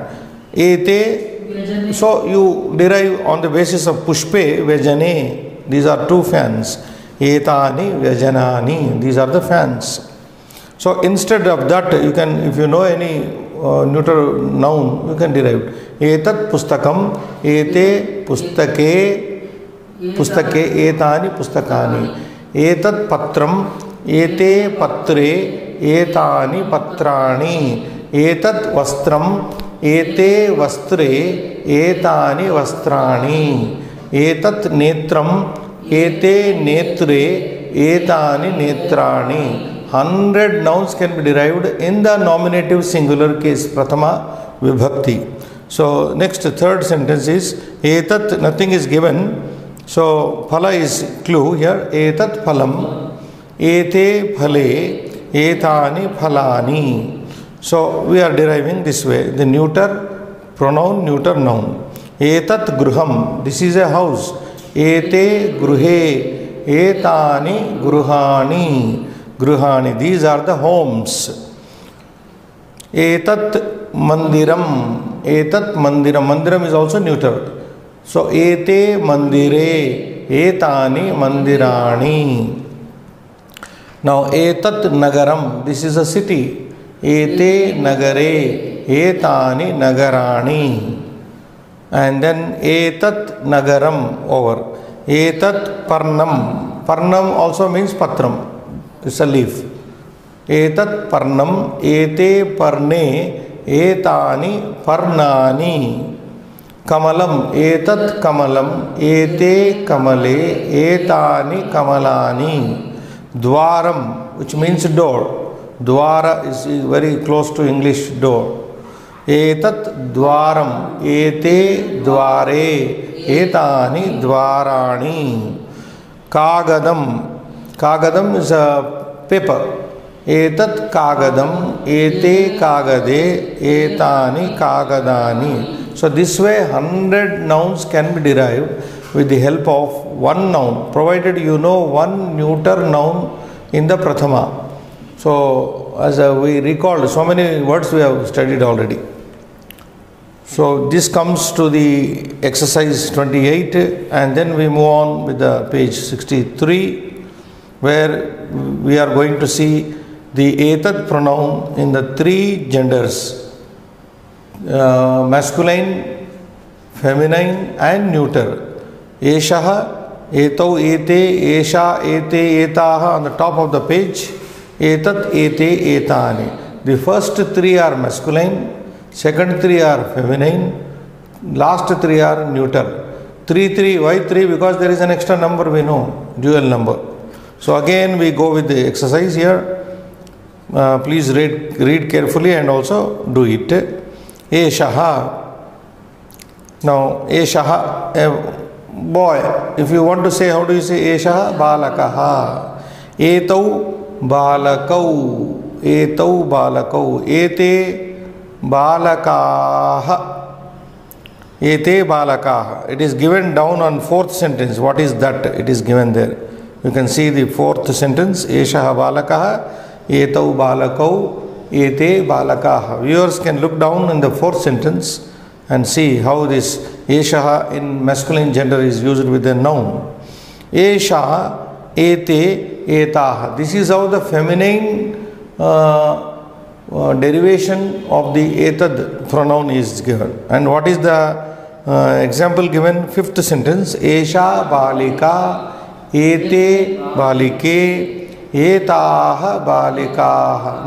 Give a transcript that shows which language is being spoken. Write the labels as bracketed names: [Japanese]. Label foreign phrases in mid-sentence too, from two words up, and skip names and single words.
[English] Ete, so you derive on the basis of [Sanskrit] पुष्पे, व्यजने, [English] these are two fans. [Sanskrit] एतानि, व्यजनानि, [English] these are the fans. So instead of that, you can, if you know any neuter noun, you can derive. [Sanskrit] एतत् पुस्तकम्, एते पुस्तके, एतानि पुस्तकानि. एतत् पत्रम्, एते पत्रे, एतानि पत्राणि. एतत् वस्त्रम्, एते वस्त्रे, एतानि वस्त्राणि. एतत् नेत्रम्, एते नेत्रे, एतानि नेत्राणि. [English] 100 nouns can be derived in the nominative singular case, [Sanskrit] प्रथमा विभक्ति. [English] So next, third sentence is etat, nothing is given. So phala is clue here. [Sanskrit] एतत् फलम्, एते फले, एतानि फलानि. [English] So we are deriving this way. The neuter pronoun, neuter noun. [Sanskrit] एतत् गृहम्, [English] this is a house. [Sanskrit] एते गृहे, एतानि गृहाणि. Gruhani, [English] these are the homes. [Sanskrit] एतत् मन्दिरम्, [English] mandiram is also neuter. [Sanskrit] So एते मन्दिरे, एतानि मन्दिराणि. Now एतत् नगरम्, [English] this is a city. [Sanskrit] एते नगरे, एतानि नगराणि. [English] And then [Sanskrit] एतत् नगरम् [English] over. [Sanskrit] एतत् पर्णम्, [English] parnam also means patram. It's a leaf. [Sanskrit] एतत् पर्णम्, एते पर्णे, एतानि पर्णानि. कमलम्, एतत् कमलम्, एते कमले, एतानि कमलानि. [English] Dwaram, which means door. Dwara is very close to English door. [Sanskrit] एतत् द्वारम्, एते द्वारे, एतानि द्वाराणि. [English] Kagadam, kagadam is a paper. [Sanskrit] एतत् कागदम्, एते कागदे, एतानि कागदानि. [English] So this way 100 nouns can be derived with the help of one noun, provided you know one neuter noun in the prathama. So as we recalled, so many words we have studied already. So this comes to the exercise 28, and then we move on with the page 63, where we are going to see the etat pronoun in the three genders, masculine, feminine and neuter. [Sanskrit] एषः, एतौ, एते, एषा, एते, एताः [English] on the top of the page. [Sanskrit] एतत्, एते, एतानि. [English] The first three are masculine, second three are feminine, last three are neuter. 3, 3, why 3? Because there is an extra number we know, dual number. So again we go with the exercise here. Please read carefully and also do it. Eshaha. Now eshaha, a boy. If you want to say, how do you say eshaha? [Sanskrit] बालकः। एतौ बालकौ. एतौ बालकौ। एते बालकाः. एते बालकाः. [English] It is given down on fourth sentence. What is that? It is given there. You can see the fourth sentence. [Sanskrit] एषः बालकः। एतौ बालकौ. एते बालकाः. [English] Viewers can look down in the fourth sentence and see how this eshaha in masculine gender is used with a noun. [Sanskrit] एषा, एते, एताः. [English] This is how the feminine derivation of the etad pronoun is given. And what is the example given? Fifth sentence. [Sanskrit] एषा बालिका, एते बालिके, एताः बालिकाः.